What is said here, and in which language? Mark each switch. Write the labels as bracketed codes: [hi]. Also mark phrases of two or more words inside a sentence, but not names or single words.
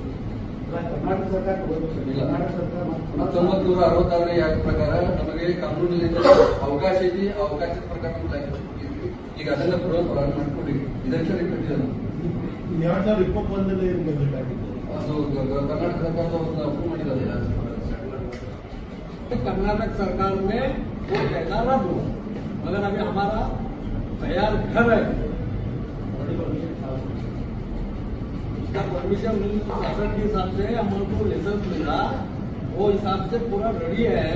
[kn] ಕರ್ನಾಟಕ ಸರ್ಕಾರ ಇಲ್ಲ. ಕರ್ನಾಟಕ ಸರ್ಕಾರ 1966ನೇ ಆಕ್ಟ್ ಪ್ರಕಾರ ನಮಗೆ ಕಾನೂನಿನಿಂದ ಅವಕಾಶ ಐತಿ. ಅವಕಾಶದ ಪ್ರಕಾರ ಈಗ ಅದನ್ನ ಪ್ರಾರಂಭ ಮಾಡ್ಕೊಂಡು ಇದಕ್ಕೆ ಕಟ್ಟಿದ್ದಾರೆ. 2021 ಬೇಕಾಗಿತ್ತು. ಅದು [hi] कर्नाटक सरकार तो अप्रूव [kn] ಮಾಡಿದ್ದಾರೆ. [hi] कर्नाटक सरकार में वो कहना रद्द हुआ, मगर अभी हमारा तैयार घर है, उसका परमिशन शासन के हिसाब से हमको लाइसेंस मिला, वो हिसाब से पूरा रेडी है।